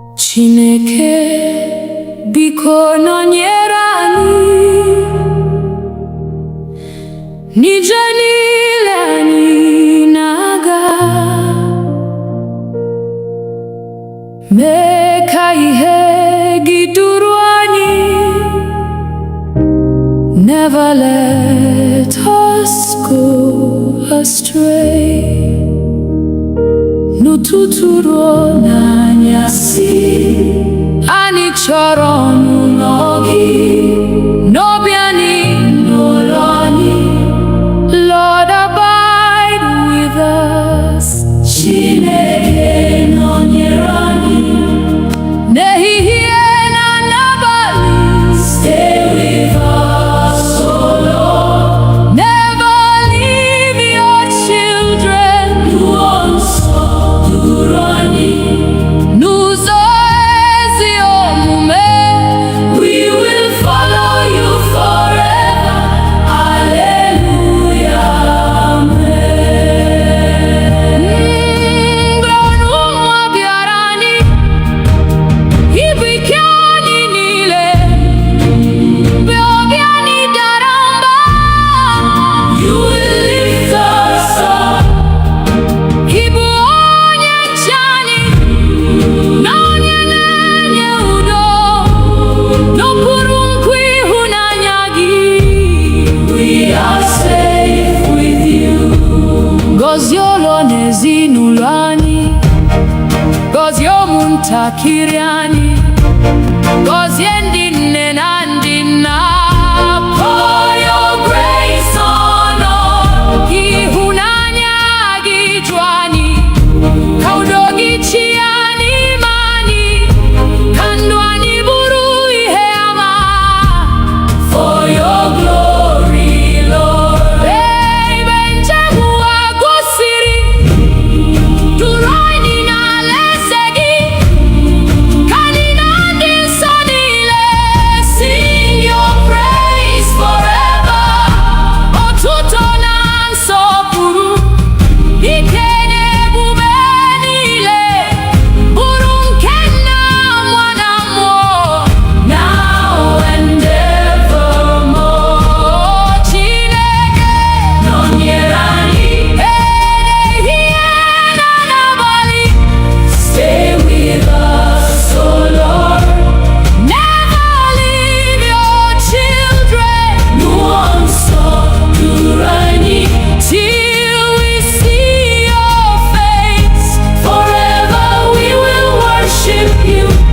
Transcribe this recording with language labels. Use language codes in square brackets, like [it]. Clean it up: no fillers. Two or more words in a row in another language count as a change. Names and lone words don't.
[ig] Chineke biko nọnyere anyị n'ije niile anyị na-aga, mee ka ihe gị duru anyị. [en] Never let us go astray. [ig] N'ụtụtụ ruo n'anyasị, anyị chọrọ ọnụnọ gị, n'obi anyị n'ụlọ anyị. [en] Lord, abide with us. [ig] Chineke nọnyere anyị n'ehihie na n'abalị. [en] Stay with us, oh Lord. Never leave your children. [ig] N'ụzọ nsọ duru anyị, n'ụzọ ezi omume. [en] We will follow you forever. Hallelujah, amen. [ig] Mgbe ọnụnwa bịara anyị, ibu ike anyị niile, mgbe obi anyị dara mba, [en] you will lift us up. [ig] Ibu onye nche anyị, na onye na-enye udo, n'okpuru nkwa ịhụnanya gị. [en] We are safe with you. [ig] Gọzie ụlọ na ezinụlọ anyị, gọzie ụmụntakịrị anyị, gọzie ndị nne na ndị nna. [en] Pour your grace on us. [ig] Ịhụnanya gị ju anyị, ka udo gị chịa n'ime anyị, ka ndụ anyị bụrụ ihe ama. [en] For your glory, Lord. [ig] Ebe njem ụwa gwụsịrị, duru anyị n'alaeze gị, ka anyị na ndị nsọ niile [en] sing your praise forever. [ig] Otuto na nsọpụrụ, ike na ebube niile, bụrụ nke Nna, Nwa na Mmụọ, [en] now and evermore. [ig] Chineke nọnyere anyị ehihie na n'abalị. [en] Stay with us, oh Lord. Never leave your children. [ig] N'ụzọ nsọ duru anyị, [en] till we see your face. Forever we will worship you.